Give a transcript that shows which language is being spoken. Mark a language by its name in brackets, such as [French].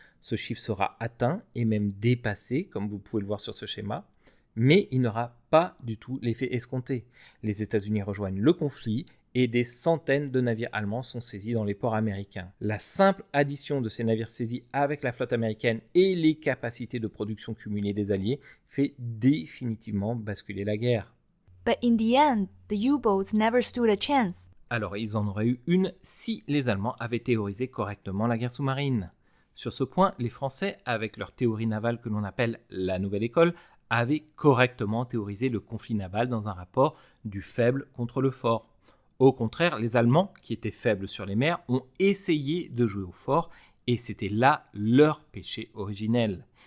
[French] Ce chiffre sera atteint et même dépassé, comme vous pouvez le voir sur ce schéma, mais il n'aura pas du tout l'effet escompté. Les États-Unis rejoignent le conflit et des centaines de navires allemands sont saisis dans les ports américains. La simple addition de ces navires saisis avec la flotte américaine et les capacités de production cumulées des Alliés fait définitivement basculer la guerre. [English] But in the end, the U-boats never stood a chance. [French] Alors, ils en auraient eu une si les Allemands avaient théorisé correctement la guerre sous-marine. Sur ce point, les Français, avec leur théorie navale que l'on appelle la Nouvelle École, avaient correctement théorisé le conflit naval dans un rapport du faible contre le fort. Au contraire, les Allemands, qui étaient faibles sur les mers, ont essayé de jouer au fort, et c'était là leur péché originel.